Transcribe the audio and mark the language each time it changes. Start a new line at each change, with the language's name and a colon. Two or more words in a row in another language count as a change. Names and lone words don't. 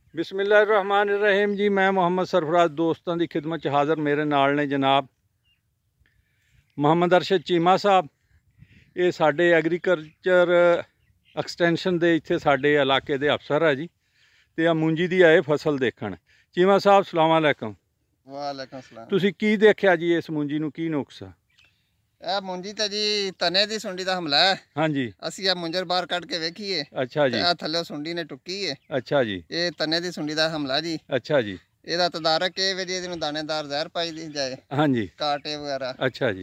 Punjabi: ਬਿਸਮਿੱਲਾਹਿਰ-ਰਹਿਮਾਨਿਰ-ਰਹੀਮ ਜੀ। ਮੈਂ ਮੁਹੰਮਦ ਸਰਫ਼ਰਾਜ਼ ਦੋਸਤਾਂ ਦੀ ਖ਼ਿਦਮਤ ਚ ਹਾਜ਼ਰ। ਮੇਰੇ ਨਾਲ ਨੇ ਜਨਾਬ ਮੁਹੰਮਦ ਅਰਸ਼ਦ ਚੀਮਾ ਸਾਹਬ। ਇਹ ਸਾਡੇ
English: agriculture extension
Punjabi: ਦੇ ਇੱਥੇ ਸਾਡੇ ਇਲਾਕੇ ਦੇ ਅਫ਼ਸਰ ਹੈ ਜੀ। ਤੇ ਮੁੰਜੀ ਦੀ ਆਏ ਫ਼ਸਲ ਦੇਖਣ। ਚੀਮਾ ਸਾਹਬ
Arabic: سلام عليكم. وعليكم السلام.
Punjabi: ਤੁਸੀ ਕੀ ਦੇਖਿਆ ਜੀ ਇਸ ਮੁੰਜੀ ਨੂੰ ਕੀ ਨੁਕਸ ਆ? ਇਹ ਮੁੰਜੀ ਤਾਂ ਜੀ ਤਨੇ ਦੀ ਸੁੰਡੀ ਦਾ ਹਮਲਾ ਹੈ। ਹਾਂਜੀ। ਅਸੀਂ ਇਹ ਮੁੰਜਰ ਬਾਹਰ ਕੱਢ ਕੇ ਵੇਖੀਏ। ਅੱਛਾ ਜੀ। ਤੇ ਆ ਥੱਲੇ ਸੁੰਡੀ ਨੇ ਟੁੱਕੀ ਹੈ। ਅੱਛਾ ਜੀ। ਇਹ ਤਨੇ ਦੀ ਸੁੰਡੀ ਦਾ ਹਮਲਾ ਜੀ। ਅੱਛਾ ਜੀ। ਇਹਦਾ ਤਦਾਰਕ ਇਹ ਵੀ ਇਹਨੂੰ ਦਾਣੇਦਾਰ ਜ਼ਹਿਰ ਪਾਈ ਦੀ ਜਾਏ। ਹਾਂਜੀ। ਕਾਟੇ ਵਗੈਰਾ। ਅੱਛਾ ਜੀ।